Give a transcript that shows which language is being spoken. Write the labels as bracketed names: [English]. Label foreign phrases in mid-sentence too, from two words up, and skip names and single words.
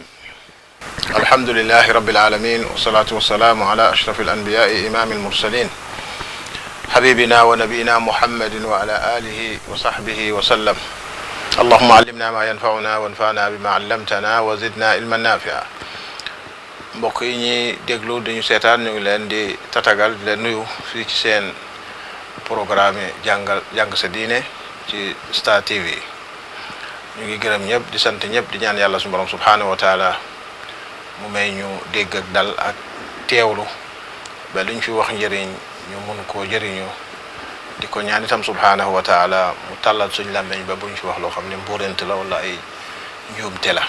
[Arabic] الحمد لله رب العالمين والصلاة والسلام على أشرف الأنبياء إمام المرسلين حبيبنا ونبينا محمد وعلى آله وصحبه وسلم. اللهم علمنا ما ينفعنا وانفعنا بما علمتنا وزدنا علما نافعا. [Wolof] mbokk yi ñuy déglu dañu seetaan ñu ngi leen di tatagal di leen nuyu fii ci seen programme jàng sa diine ci Star TV. ñu ngi gërëm ñëpp di sant ñëpp di ñaan yàlla suñu borom [Arabic] سبحانه وتعالى [Wolof] mu may ñu dégg ak dal ak teewlu ba luñ fi wax njëriñ ñu mun koo jëriñu di ko ñaan itam [Arabic] سبحانه وتعالى [Wolof] mu tàllal suñ làmmeñ ba buñ fi wax loo xam ne mbóorent la wala ay njuumte la.